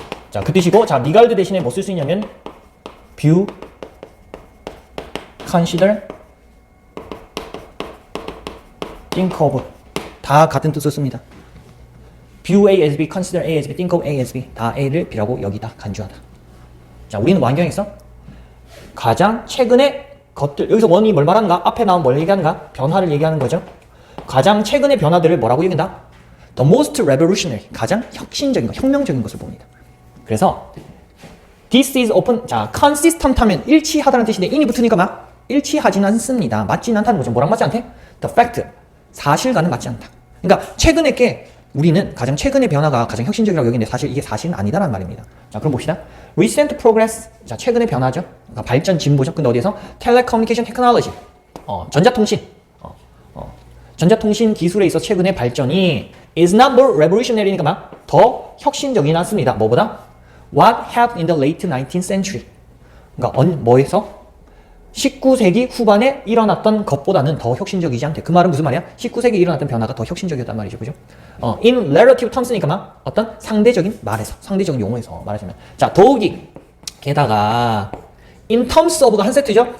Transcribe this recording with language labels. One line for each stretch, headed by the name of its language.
Korean: 자, 그 뜻이고, 자, regard 대신에 뭐 쓸 수 있냐면 view, consider, think of 다 같은 뜻을 씁니다.
English: view A as B,
Korean: consider A as B, think of A as B 다 A를 B라고 여기다 간주하다. 자, 우리는 뭐 환경에 있어? 가장 최근의 것들, 여기서 원이 뭘 말하는가? 앞에 나온 뭘 얘기하는가? 변화를 얘기하는 거죠. 가장 최근의 변화들을 뭐라고 얘기한다?
English: The most revolutionary,
Korean: 가장 혁신적인 것, 혁명적인 것을 봅니다. 그래서
English: this is open,
Korean: 자, consistent 하면 일치하다는 뜻인데 in이 붙으니까 막 일치하진 않습니다. 맞진 않다는 거죠. 뭐랑 맞지 않대?
English: The fact,
Korean: 사실과는 맞지 않다. 그러니까 최근의 게 우리는 가장 최근의 변화가 가장 혁신적이라고 여기는데 사실 이게 사실은 아니다라는 말입니다. 자, 그럼 봅시다.
English: Recent progress,
Korean: 자, 최근의 변화죠. 그러니까 발전, 진보죠. 근데 어디에서?
English: Telecommunication technology,
Korean: 전자통신, 전자통신 기술에 있어 최근의 발전이
English: is not more revolutionary
Korean: 니까 막 더 혁신적이지 않습니다. 뭐보다?
English: What happened in the late 19th century.
Korean: 그러니까 뭐에서? 19세기 후반에 일어났던 것보다는 더 혁신적이지 않대. 그 말은 무슨 말이야? 19세기에 일어났던 변화가 더 혁신적이었단 말이죠. 그죠?
English: in relative terms
Korean: 니까 막 어떤 상대적인 말에서, 상대적인 용어에서 말하자면. 자, 더욱이 게다가
English: in terms of
Korean: 가 한 세트죠?